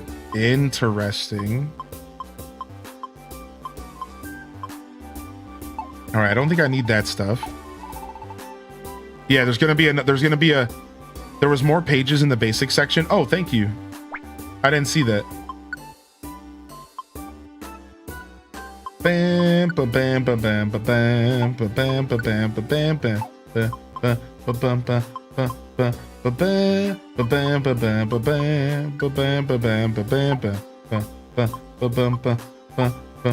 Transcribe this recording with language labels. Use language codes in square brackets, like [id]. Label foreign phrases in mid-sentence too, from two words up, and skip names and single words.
[en] Interesting. All right, I don't think I need that stuff. Yeah, there's gonna be there was more pages in the basic section. Oh, thank you. I didn't see that. Bam ba bam ba bam ba bam ba bam ba bam ba bam ba ba ba bam ba ba ba ba bam ba bam ba bam ba bam ba bam ba bam ba bam ba ba ba bam ba ba ba.